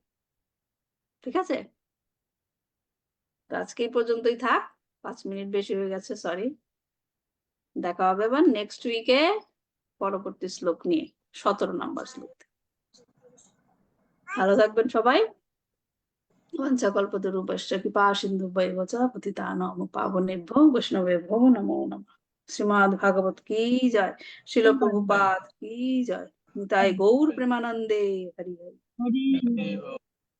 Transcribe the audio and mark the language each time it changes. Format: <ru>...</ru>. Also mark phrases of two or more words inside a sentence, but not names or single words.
<bn>ঠিক আছে, তো আজকে এই পর্যন্তই থাক, 5 মিনিট বেশি হয়ে গেছে, সরি। দেখা হবে আবার</bn> <en>next week</en> <bn>পরবর্তী শ্লোক নিয়ে, 17 নম্বর শ্লোক। ভালো থাকবেন সবাই।</bn> <sa>वंशकल्पतरुभ्यश्च कृपासिन्धुभ्यैव च पतितानां पावनेभ्यो वैष्णवेभ्यो नमो नमः।</sa> <hi>श्रीमद् भागवत की जय, श्रील प्रभुपाद की जय, निताई गौर प्रेमानंदे, हरि हरि। हरि</hi>